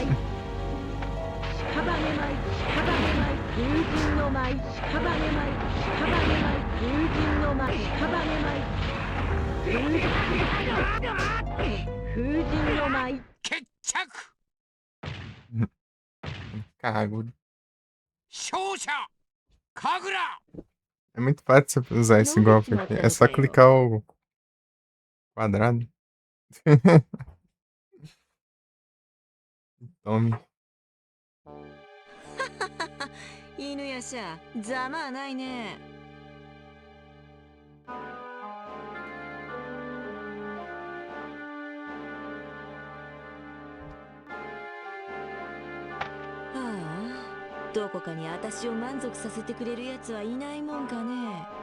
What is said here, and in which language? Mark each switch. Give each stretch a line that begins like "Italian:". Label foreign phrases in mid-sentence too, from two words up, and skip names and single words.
Japanese: 屍舞、屍舞、風神の舞、屍舞、屍舞、風神の舞、屍舞、風神の舞。決着。
Portuguese: Cago.
Japanese: 勝者神楽。
Portuguese: É muito fácil você usar esse golpe aqui. É só clicar o quadrado. Tome.
Japanese: 犬夜叉、ざまあないね。はあ、どこかに私を満足させてくれるやつはいないもんかね。